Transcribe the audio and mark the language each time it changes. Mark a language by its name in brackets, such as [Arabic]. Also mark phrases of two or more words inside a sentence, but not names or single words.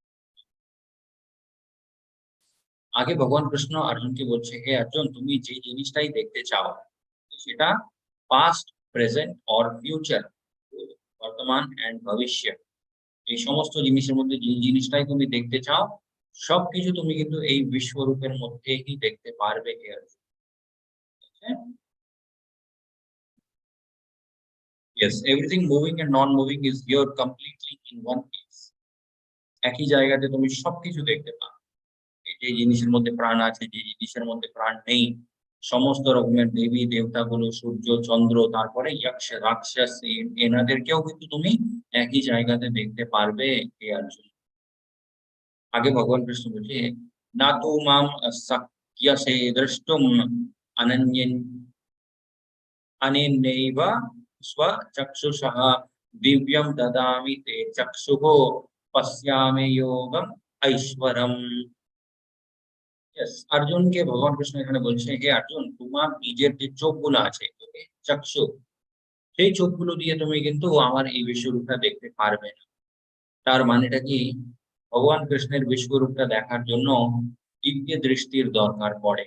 [Bangla] আগে ভগবান কৃষ্ণ অর্জুনকে বলছে, হে অর্জুন, তুমি যে জিনিসটাই দেখতে চাও সেটা [English] past, present or future, [Bangla] বর্তমান এন্ড ভবিষ্য, এই সমস্ত জিনিসের মধ্যে যে জিনিসটাই তুমি দেখতে চাও সবকিছু তুমি কিন্তু এই বিশ্বরূপের মধ্যেই দেখতে পারবে হে অর্জুন। [English] Yes, everything moving and non-moving is here completely in one place. [Bangla] একই জায়গাতে তুমি সবকিছু দেখতে পাবে। যে জিনিসের মধ্যে প্রাণ আছে, যে জিনিসের মধ্যে প্রাণ নেই, সমস্ত রকমের দেবী দেবতাগুলো, সূর্য চন্দ্র, তারপরে যক্ষ রাক্ষস, এনাদেরকেও কিন্তু তুমি একই জায়গাতে দেখতে পারবে হে অর্জুন। আগে ভগবান কৃষ্ণ বলছে [Sanskrit] না তু মাম শক্যসে দ্রষ্টুম অনন্যেন अनेनैव स्वचक्षुषः दिव्यं ददामि ते चक्षुः पश्यामि योगम ऐश्वरम। [Bangla] यस, अर्जुनকে ভগবান কৃষ্ণ এখানে বলছে, হে অর্জুন, তোমার নিজের যে চোখগুলো আছে, ওকে, চক্ষু, সেই চোখগুলো দিয়ে তুমি কিন্তু আমার এই বিশ্বরূপটা দেখতে পারবে না। তার মানেটা কি? ভগবান কৃষ্ণের বিশ্বরূপটা দেখার জন্য দিব্য দৃষ্টির দরকার পড়ে।